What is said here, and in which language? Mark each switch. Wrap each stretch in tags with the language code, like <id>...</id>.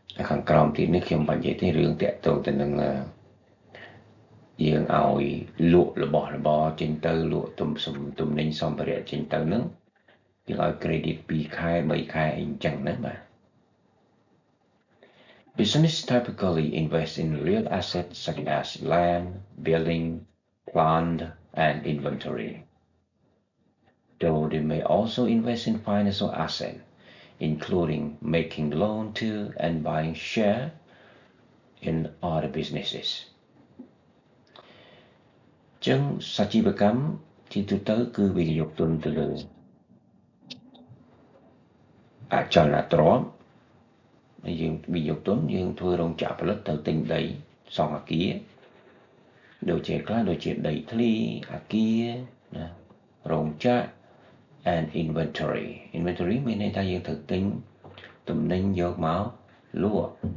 <km>ខាងក្រោមទៀតនេះខ្ញុំបញ្ជាក់ទេរឿងតាក់ទងទៅនឹងយើងឲ្យលក់របស់របរចេញទៅលក់ទំនិញសម្ភារៈចេញទៅហ្នឹងគេឲ្យ credit 2 ខែ 3 ខែអីអញ្ចឹងណាបាទ</km> <en>Business typically invest in real assets such as land, building, plant, and inventory. Though they may also invest in financial assets, including making loan to and buying share in other businesses.</en> <km>ចឹងសជីវកម្មជាទូទៅគឺវិនិយោគទុនទៅលើអចលនទ្រព្យយើងវិនិយោគទុនយើងធ្វើរោងចក្រផលិតទៅទិញដីសង់អគារដូចជាខ្លះដូចជាដីធ្លីអគារណារោងចក្រ</km> <en>and inventory</en> <km>មានន័យថាយើងត្រូវទិញទំនិញយកមកលក់</km>